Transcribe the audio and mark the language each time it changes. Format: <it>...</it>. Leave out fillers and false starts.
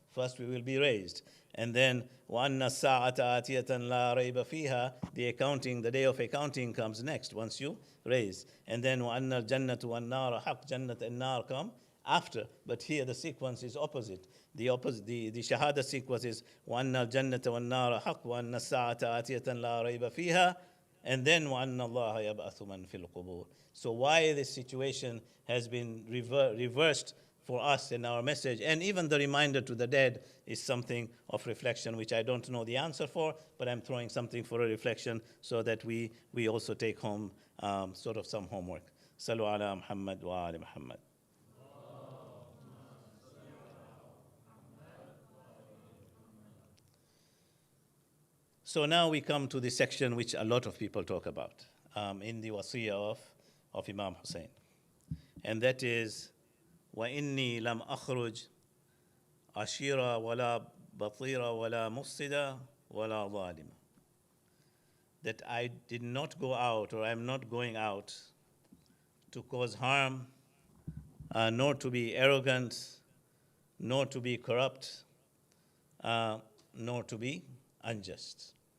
<en>First we will be raised. And then</en> <ar>وَأَنَّ السَّاعَةَ آتِيَةً لَا رَيْبَ فِيهَا,</ar> <en>the day of accounting comes next, once you raise. And then</en> <ar>وَأَنَّ الْجَنَّةُ وَالنَّارَ حَقٌّ,</ar> <en>Jannat and Nar come after. But here the sequence is opposite. The shahada sequence is</en> <ar>وَأَنَّ الْجَنَّةَ وَالنَّارَ حَقٌّ وَأَنَّ السَّاعَةَ آتِيَةً لَا رَيْبَ فِيهَا,</ar> <en>and then</en> <ar>وَأَنَّ اللَّهَ يَبْعَثُ مَنْ فِي الْقُبُورِ.</ar> <en>So why this situation has been reversed for us in our message, and even the reminder to the dead, is something of reflection, which I don't know the answer for, but I'm throwing something for a reflection so that we also take home sort of some homework.</en> <ar>Sallu ala Muhammad wa ali Muhammad.</ar> <en>So now we come to the section which a lot of people talk about in the wasiyah of Imam Hussein. And that is,</en> <ar>وَإِنِّي لَمْ أَخْرُجْ أَشِيرًا وَلَا بَطِيرًا وَلَا مُفْسِدًا وَلَا ظَالِمًا.</ar> <en>That I did not go out, or I'm not going out to cause harm, nor to be arrogant, nor to be corrupt, nor to be unjust.</en>